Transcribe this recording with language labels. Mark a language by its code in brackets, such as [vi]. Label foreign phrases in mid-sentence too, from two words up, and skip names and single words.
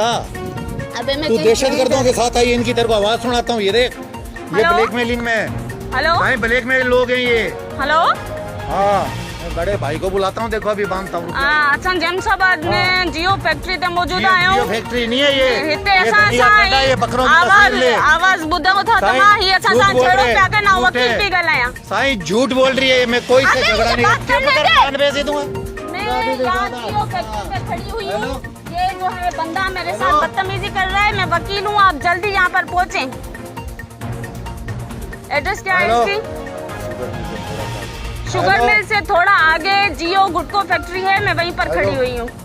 [ur] تو دہشت گردوں کے ساتھ آئی، ان کی تیرے کو آواز سناتا ہوں. یہ دیکھ، یہ بلیک میلنگ میں. हेलो, بلیک میل لوگ ہیں یہ. हेलो, ہاں، میں بڑے بھائی کو بلاتا ہوں، دیکھو ابھی باندھتا ہوں. [sd] अच्छा, जैमशाबाद में जियो फैक्ट्री ते मौजूद आयो। [ur] جیو فیکٹری نہیں ہے یہ. [sd] हिते असां [ur] یہ بکروں کی تصویر لے. [sd] आवाज ॿुधो था तव्हां, ही असां सां छेड़ो पिया कनि ऐं वकील पई ॻाल्हायां। [ur] سائیں جھوٹ بول رہی ہے، میں کوئی سے جھگڑا نہیں کر دوں گا. میں یہاں جیو فیکٹری پے کھڑی ہوئی ہوں۔ یہ جو ہے بندہ میرے ساتھ بدتمیزی کر رہا ہے. میں وکیل ہوں، آپ جلدی یہاں پر پہنچے. ایڈریس کیا ہے اس کی? [en] sugar mill [ur] سے تھوڑا آگے جیو گٹکو فیکٹری ہے، میں وہیں پر کھڑی ہوئی ہوں.